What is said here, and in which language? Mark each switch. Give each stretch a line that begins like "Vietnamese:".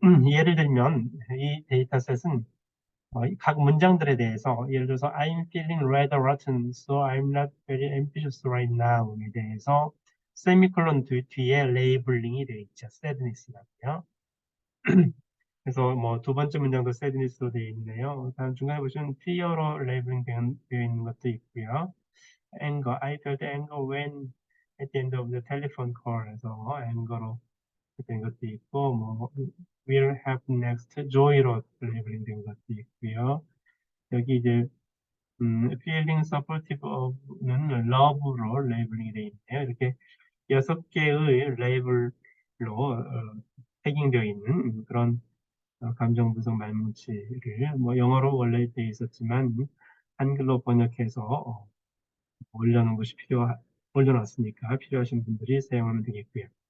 Korean: 예를 들면 이 데이터셋은 각 문장들에 대해서 예를 들어서
English: I'm feeling rather rotten, so I'm not very ambitious right now
Korean: 에 대해서 세미콜론 뒤에 레이블링이 되어 있죠. sadness라고요. 그래서 뭐 2번째 문장도 sadness로 되어 있네요. 다음 중간에 보시면 fear로 레이블링 되어 있는 것도 있고요. anger,
English: I felt anger when at the end of the telephone call
Korean: 에서 anger로 된 것도 있고 뭐 will have next, joy로 레이블링 된 것도 있고요. 여기 이제 feeling supportive of는 love로 레이블링이 되어 있네요. 이렇게 6개의 레이블로 태깅되어 있는 그런 감정 분석 말뭉치를 뭐 영어로 원래 되어 있었지만 한글로 번역해서 올려놓은 것이 올려놨으니까 필요하신 분들이 사용하면 되겠고요.